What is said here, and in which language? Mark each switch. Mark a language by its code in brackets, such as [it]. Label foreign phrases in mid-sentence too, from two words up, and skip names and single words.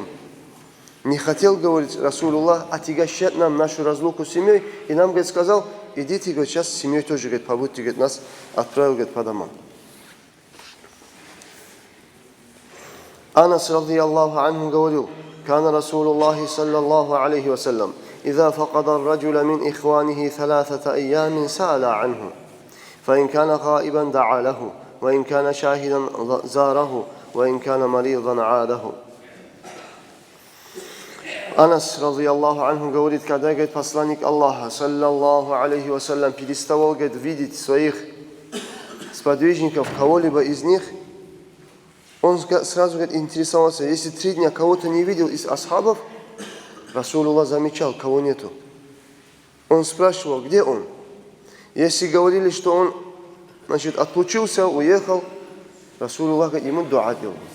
[ru] Не хотел, говорит, Расулуллах, отягощать нам нашу разлуку с семьей, и нам, говорит, сказал: идите, говорит, сейчас с семьей тоже, говорит, побудьте, говорит, нас отправил, говорит, по домам. Анас, [ar] رضي الله عنه, [ru] говорил: [ar] كان رسول الله صلى الله عليه وسلم إذا فقد الرجل من إخوانه 3 أيام سأل عنه فإن كان غائبا دعا له وإن كان شاهدا زاره وإن كان مريضا عاده. [ru] Анас, [ar] رضي الله عنه, [ru] говорит, когда, говорит, посланник Аллаха, [ar] صلى الله عليه وسلم, [ru] переставал, говорит, видеть своих сподвижников, кого-либо из них, он сразу, говорит, интересовался, если 3 дня кого-то не видел из асхабов, Расулуллах замечал, кого нету. Он спрашивал, где он? Если говорили, что он, значит, отлучился, уехал, Расулуллах, говорит, ему дуа делал.